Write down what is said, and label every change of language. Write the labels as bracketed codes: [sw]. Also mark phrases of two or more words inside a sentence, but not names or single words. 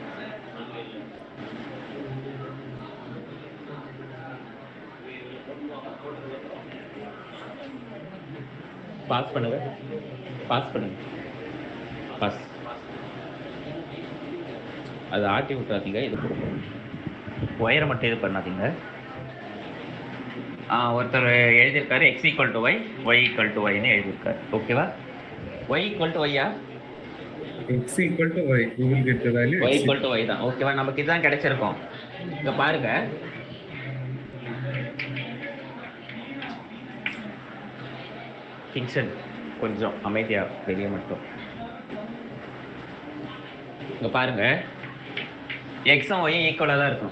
[ta] பாஸ் பண்ணுங்க, பாஸ் பண்ணுங்க, பாஸ். அது ஆட்டி விட்டுறாதீங்க, இது ஒயரை மட்டும் இது பண்ணாதீங்க. ஒருத்தர் எழுதியிருக்காரு x = y, y = y ன்னு எழுதியிருக்காரு. ஓகேவா? y = y-ஆ? X = y, [en] we will get the value y x [ta] = y தான். ஓகேவா? நமக்கு இதுதான் கிடைச்சிருக்கும். இங்க பாருங்க, கிங்ஸ்டன் கொஞ்சம் அமைதியா வெளியே மட்டும். இங்க பாருங்க, எக்ஸும் ஒய் ஈக்குவலா தான் இருக்கும்.